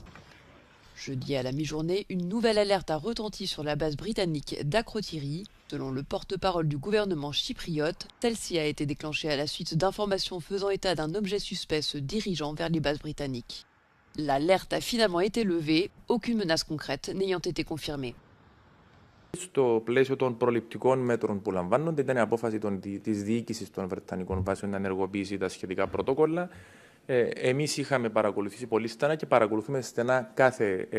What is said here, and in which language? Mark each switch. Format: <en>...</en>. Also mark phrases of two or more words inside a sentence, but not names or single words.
<fr>Jeudi à la mi-journée, une nouvelle alerte a retenti sur la base britannique d'Akrotiri. Selon le porte-parole du gouvernement chypriote, celle-ci a été déclenchée à la suite d'informations faisant état d'un objet suspect se dirigeant vers les bases britanniques. L'alerte a finalement été levée, aucune menace concrète n'ayant été confirmée.</fr> <el>Στο πλαίσιο των προληπτικών μέτρων που λαμβάνονται, ήταν η απόφαση της διοίκησης των Βρετανικών βάσεων να ενεργοποιήσει τα σχετικά πρωτόκολλα. Εμείς είχαμε παρακολουθήσει πολύ στενά και παρακολουθούμε στενά κάθε</el>